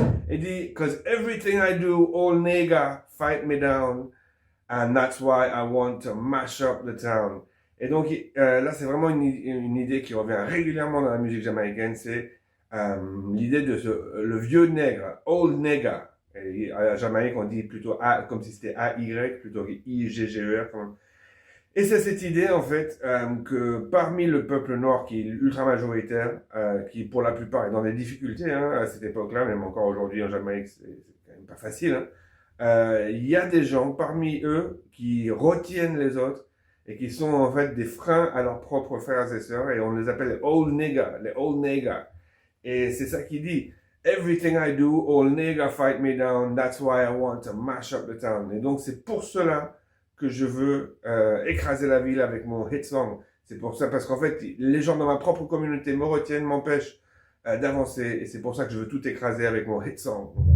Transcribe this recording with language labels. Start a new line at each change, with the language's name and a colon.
French: Il dit,
English: because everything I do, all nigga fight me down, and that's why I want to mash up the town.
French: Et donc là, c'est vraiment une idée qui revient régulièrement dans la musique jamaïcaine, c'est l'idée de le vieux nègre, old nigga. Et à la Jamaïque, on dit plutôt A, comme si c'était A-Y, plutôt I-G-G-E-R. Et c'est cette idée, en fait, que parmi le peuple noir qui est ultra majoritaire, qui pour la plupart est dans des difficultés à cette époque-là, même encore aujourd'hui en Jamaïque, c'est quand même pas facile, il y a des gens parmi eux qui retiennent les autres et qui sont en fait des freins à leurs propres frères et sœurs, et on les appelle les old niggas. Et c'est ça qu'il dit.
English: Everything I do, all niggas fight me down, that's why I want to mash up the town.
French: Et donc c'est pour cela que je veux écraser la ville avec mon hit song. C'est pour ça, parce qu'en fait, les gens dans ma propre communauté me retiennent, m'empêchent d'avancer, et c'est pour ça que je veux tout écraser avec mon hit song.